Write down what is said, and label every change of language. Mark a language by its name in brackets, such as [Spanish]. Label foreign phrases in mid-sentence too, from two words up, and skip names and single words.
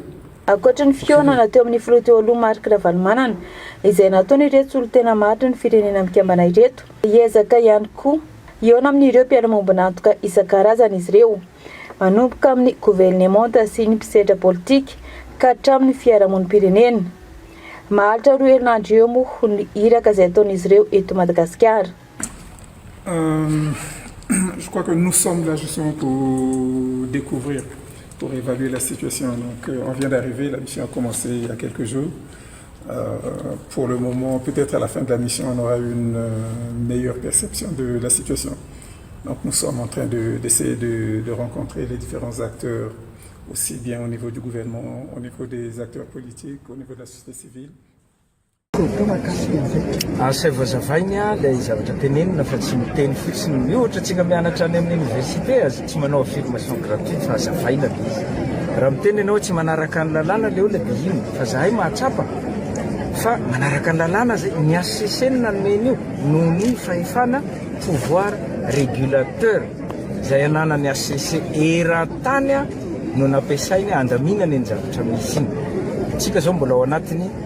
[Malagasy] Ankoatra ny fionana teo amin'ny filoha teo aloha Marc Ravalomanana izay nataony ireto solotena mahatra ny firenena mikambana ireto hiezaka ihany koa iona amin'ireo mpiara-mombona antoka isan-karazany izy ireo manomboka amin'ny gouvernemanta sy ny mpisedra politika ka hatramin'ny fiarahamonim-pirenena. Mahalitra roa herinandro eo moa ny iraka izay ataon'izy ireo eto Madagasikara. [French] Je crois que nous sommes là justement pour découvrir, pour évaluer la situation. Donc, on vient d'arriver, la mission a commencé il y a quelques jours. Pour le moment, peut-être à la fin de la mission, on aura une meilleure perception de la situation. Donc, nous sommes en train d'essayer de rencontrer les différents acteurs, aussi bien au niveau du gouvernement, au niveau des acteurs politiques, au niveau de la société civile. [Malagasy] Asa vazavaina ilay zavatra tenenina fa tsy miteny fotsiny mihoatra tsika mianatra any amin'ny université azy tsy manao [French] affirmation gratuite [Malagasy] fa azavaina le izy raha miteny ianao tsy manaraka ny lalàna le olona dia ino fa zahay mahatsapa fa manaraka ny lalàna zay ny HCC nanomeny io noho ny fahefana [French] pouvoir régulateur [Malagasy] zay ananany HCC eran-tany no nampiasainy andaminany ny zavatra misy iny tsika zao mbola ao anatiny